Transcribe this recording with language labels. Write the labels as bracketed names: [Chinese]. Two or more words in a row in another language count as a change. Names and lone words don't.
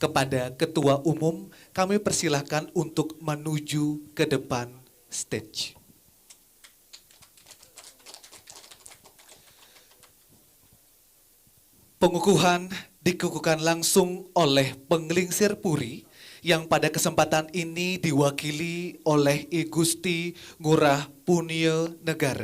[Indonesian] Kepada Ketua Umum, kami persilahkan untuk menuju ke depan stage. Pengukuhan dikukuhkan langsung oleh penglingsir puri yang pada kesempatan ini diwakili oleh I Gusti Ngurah Punia Negara.